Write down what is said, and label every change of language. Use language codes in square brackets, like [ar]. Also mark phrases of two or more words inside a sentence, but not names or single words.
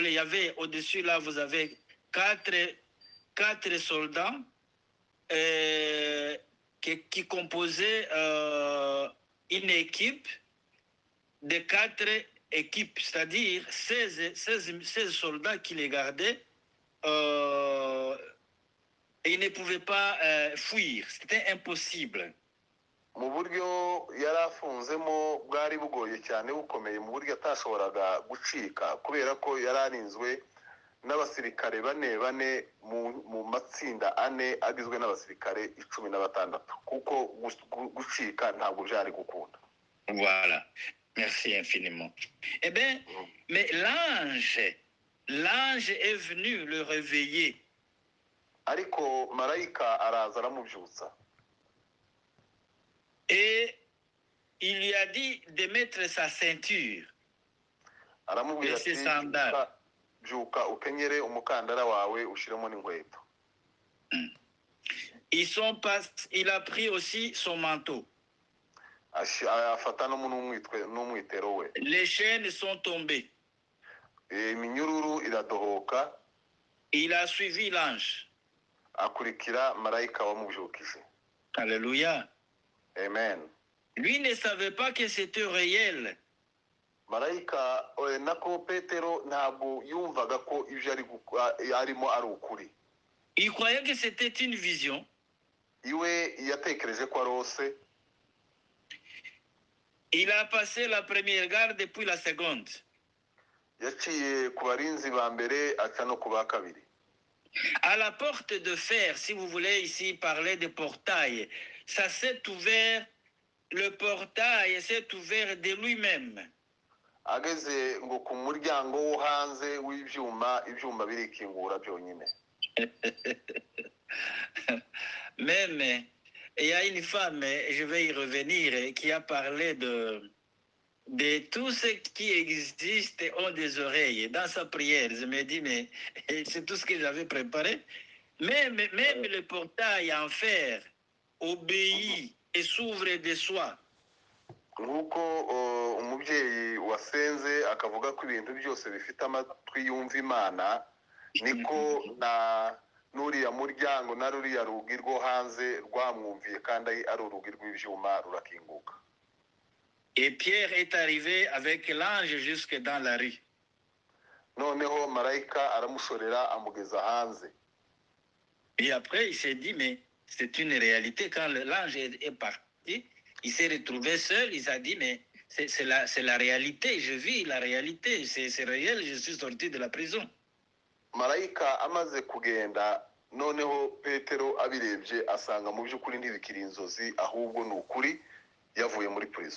[fr] Il y avait au-dessus, là, vous avez quatre soldats qui composaient une équipe de 4 équipes, c'est-à-dire 16 soldats qui les gardaient. Et ils ne pouvaient pas fuir. C'était impossible. [rw] Mu buryo yari afunzemo bwari bugoye cyane bukomeye, mu buryo atashoboraga gucika kubera ko yari arinzwe n'abasirikare bane mu matsinda 4 agizwe n'abasirikare 16, kuko gucika ntabwo byari gukunda. [fr] Voilà. Merci infiniment. Eh bien, mais l'ange est venu le réveiller. [rw] Ariko marayika araza aramubyutsa. [fr] Et il lui a dit de mettre sa ceinture [rw] Aramubwira [fr] et ses [rw] ati [fr] sandales. [rw] byuka ukenyere umukandara wawe ushiremo n'inkweto. [fr] Il a pris aussi son manteau. [rw] Afata n'umwitero we. [fr] Les chaînes sont tombées. [rw] Iminyururu iradohoka. [fr] Il a suivi l'ange. [rw] Akurikira marayika wamubyukije. [fr] Alléluia. [rw] Amen. [fr] Lui ne savait pas que c'était réel. [rw] Marayika nako Petero ntabwo yumvaga ko ibyo arimo ari ukuri. [fr] Il croyait que c'était une vision. [rw] Iwe yatekereje ko arose. [fr] Il a passé la première garde puis la seconde. [rw] yaciye ku barinzi ba mbere aca no ku ba kabiri. [fr] À la porte de fer, si vous voulez ici parler de portail, ça s'est ouvert, le portail s'est ouvert de lui-même. [rw] ageze ngo ku muryango wo hanze w'ibyuma ibyuma birikingura byonyine. [fr] Même, il y a une femme, je vais y revenir, qui a parlé de tout ce qui existe ont des oreilles. Dans sa prière, je me dis, mais c'est tout ce que j'avais préparé. Même le portail en fer obéit et s'ouvre de soi. [rw] nk'uko umubyeyi wasenze akavuga ko ibintu byose bifite amatwi yumva imana, niko n'uriya muryango na ruriya rugi rwo hanze rwamwumviye kandi ari urugi rw'ibyuma rurakinguka. [fr] Et Pierre est arrivé avec l'ange jusque dans la rue. [rw] noneho marayika aramushorera amugeza hanze. [fr] Et après, il s'est dit, mais c'est une réalité. Quand l'ange est parti, il s'est retrouvé seul. Il s'est dit, mais c'est la réalité. Je vis la réalité. C'est réel. Je suis sorti de la prison. [rw] marayika amaze kugenda, noneho petero abirebye asanga mu by'ukuri ntibikiri inzozi, ahubwo ni ukuri yavuye muri prison.